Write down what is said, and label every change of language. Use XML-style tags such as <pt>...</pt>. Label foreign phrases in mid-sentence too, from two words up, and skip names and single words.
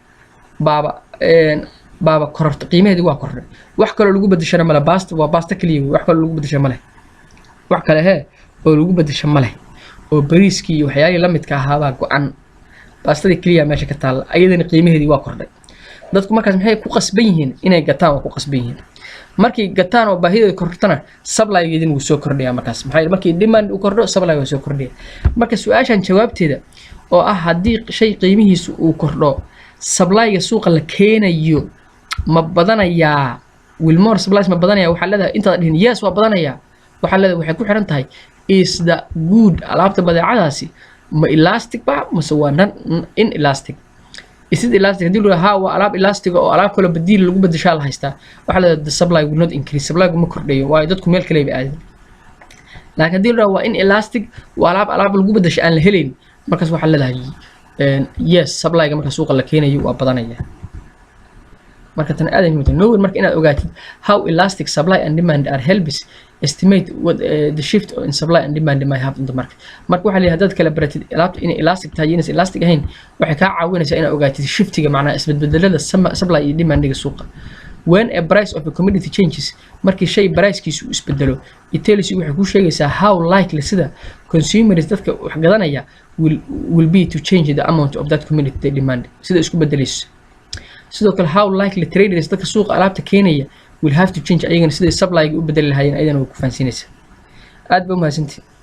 <so>baaba korortay qiimaheedii waa kordhay wax kale lagu bedeshana male waa baasta kaliya wax kale lagu bedesho male wax kale oo lagu bedesho male oo bariiskii iyo waxyaalihii la midka ahaa go'an baastadii kaliya meesha ka taal ayadana qiimaheedii waa kordhay dadku markaas maxay ku qasban yihiin inay gataan waa ku qasban yihiin markii gataan oo baahidooda kordhana supply-geedin wuu soo kordhiyaa markaas maxay markii demand uu kordho supply waa soo kordhiya marka su'aashan jawaabteeda oo ah haddii shay qiimihiisu uu kordho supply-ga suuqa la keenayo ma badanayaa</so> <en>will more supplies</en> <so>ma badanaya waxa leedahay inta dhihin yes waa badanaya waxa leedahay waxay ku xiran tahay</so> <en>is the good</en> <so>alaabta badeecadaasi ma elastic ba mase waa inelastic</so> <en>is it elastic</en> <so>hadii loo haa waa alaab elastic oo alaab kale badiil lagu bedeshaa la haystaa waxa la</so> <en>the supply will not increase</en> <so>supply ma kordhayo waayo dadku meel kale ay aadeen laakiin hadii loo waa inelastic waa alaab lagu bedesho aan la helayn markaas waxa leedahay yes supply-ga marka suuqa la keenayo waa badanaya marka tan aad muhiim no marka inaad ogaatid</so> <en>how elastic supply and demand are helps estimate what the shift in supply and demand may have in the market</en> <so>marka waxa leeyahay dad kala baratid alaabta in elastic tahay inay elastic ahayn waxay ka caawinaysaa inaad ogaatid shiftiga macnaha isbedbedelada supply iyo demand-ga suuqa</so> <en>when a price of a commodity changes</en> <so>markii shay price-kiisu isbedelo</so> <en>it tells you</en> <so>waxay ku sheegaysaa</so> <en>how likely</en> <so>sida consumers dadka wax gadanaya</so> <en>will be to change the amount of that commodity</en> <so>demand sida isku bedelayso sidoo kale</so> <en>how likely traders</en> <so>dadka suuqa alaabta keenaya</so> <en>will have to change</en> <so>ayagana sida supply-ga u bedeli lahaayeen ayadana way ku faansinaysaa aad ba mahadsantihiin</so>